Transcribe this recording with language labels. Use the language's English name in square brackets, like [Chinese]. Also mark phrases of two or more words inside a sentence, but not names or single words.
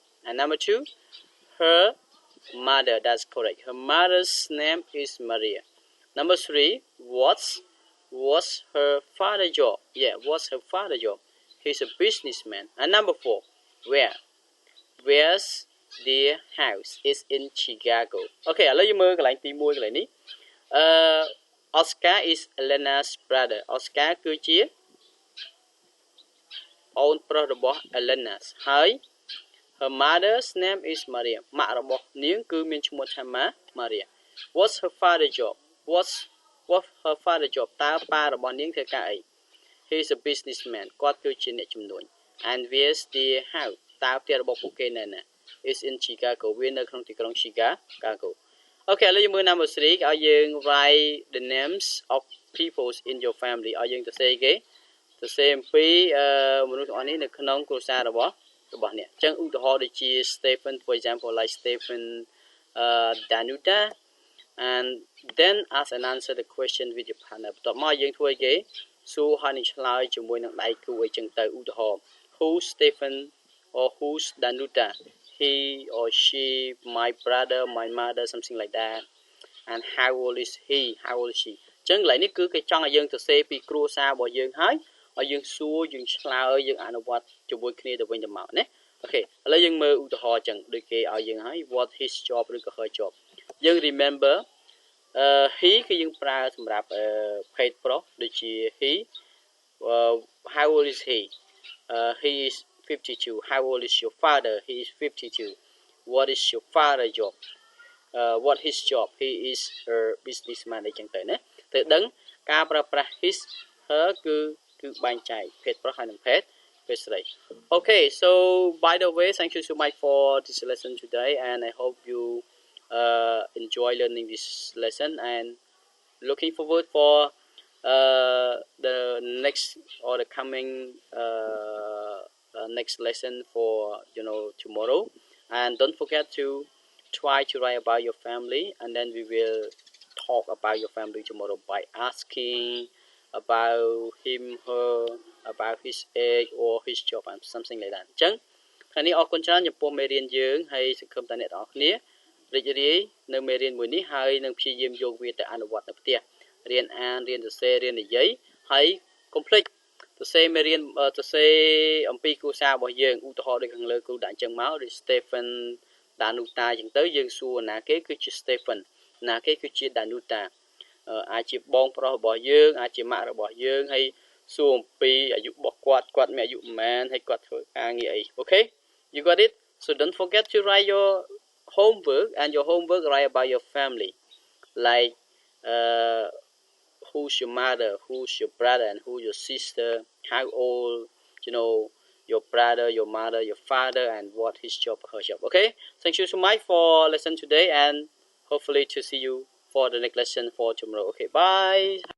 [English] And number 2, her mother. That's correct. Her mother's name is Maria. Number 3, what's her father job? Yeah, what's her father job? He's a businessman. And number 4, where's their house? It's in Chicago. [Khmer] Okay, ឥឡូវយើងមើលកន្លែងទី1កន្លែងនេះ [English] Oscar is Elena's brother. [Khmer] Oscar គឺជាអូនប្រុសរបស់ Elena ហើយ [English] her mother's name is Maria. [Khmer] ម៉ាក់របស់នាងគឺមានឈ្មោះថា Maria. [English] What's her father job? What's her father job? [Khmer] តើប៉ារបស់នាងធ្វើការអី [English] He's a businessman. [Khmer] គាត់គឺជាអ្នកជំនួញ [English] And where's their house? [Khmer] តើផ្ទះរបស់ពួកគេនៅណា [English] It's in Chicago. [Khmer] វានៅក្នុងទីក្រុង Chicago. Okay, ឥឡូវយើងមើល number 3 ឲ្យយើង [English] write the names of people in your family [Khmer] ឲ្យយើងទៅសេគេទៅសេអំពីមនុស្សទាំងអស់នេះនៅក្នុងគ្រួសាររបស់អ្នកអញ្ចឹងឧទាហរណ៍ដូចជា Stephen, [English] for example, like Stephen, Danuta, and then ask and answer the question with your partner [Khmer] បន្ទាប់មកយើងធ្វើគេសួរហើយនឹងឆ្លើយជាមួយនឹងដៃគូអីចឹងទៅឧទាហរណ៍ [English] Who's Stephen or who's Danuta? He or she, my brother, my mother, something like that. And how old is he? How old is she? [Khmer] ចឹងកន្លែងនេះគឺគេចង់ឲ្យយើងទៅសេពីគ្រួសាររបស់យើងហើយឲ្យយើងសួរយើងឆ្លើយយើងអនុវត្តជាមួយគ្នាទៅវិញទៅមកណាអូខេឥឡូ វយើងមើលឧទាហរណ៍ចឹងដូចគេឲ្យយើងហើយ [English] what his job [Khmer] ឬក៏ [English] her job [Khmer] យើង [English] remember he [Khmer] គឺយើងប្រើសម្រាប់ភេទប្រុសដូចជា [English] he how old is he he is 52 how old is your father he is 52 what is your father job what his job he is a businessman [Khmer] អីចឹងទៅណាទៅដឹងការប្រើប្រាស់ [English] his her [Khmer] គឺបែងចែកភេទប្រុសហើយនិងភេទស្រី [English] okay so by the way thank you so much for this lesson today and I hope you enjoy learning this lesson and looking forward for the next or the coming next lesson for tomorrow and don't forget to try to write about your family and then we will talk about your family tomorrow by asking about him her about his age or his job and something like that [Khmer] អញ្ចឹងថ្ងៃនេះអរគុណច្រើនចំពោះមេរៀនយើងហើយសង្ឃឹមថាអ្នកទាំងអ ស់គ្នារីករាយនៅមេរៀនមួយនេះហើយនឹងព្យាយាមយកវាទៅអនុវត្តនៅផ្ទះរៀនអានរៀនសរសេររៀននិយាយហើយកុំភ្លេចសរសេរមេរៀនសរសេរអំពីគ្រួ សាររបស់យើងឧទាហរណ៍ដូចខាងលើគ្រូដាក់អញ្ចឹងមកដូច Stephen Danuta អញ្ចឹងទៅយើងសួរណាគេគឺជា Stephen ណាគេគឺជា Danuta អាចជាបងប្រុស របស់យើងអាចជាម៉ាក់របស់យើងហើយសួរអំពីអាយុរបស់គាត់មានអាយុប៉ុន្មានហើយគាត់ធ្វើការ [English] ងារអី Okay you got it so don't forget to write your homework and your homework write about your family like who's your mother who's your brother and who's your sister how old your brother your mother your father and what his job her job okay thank you so much for lesson today and hopefully to see you for the next lesson for tomorrow okay bye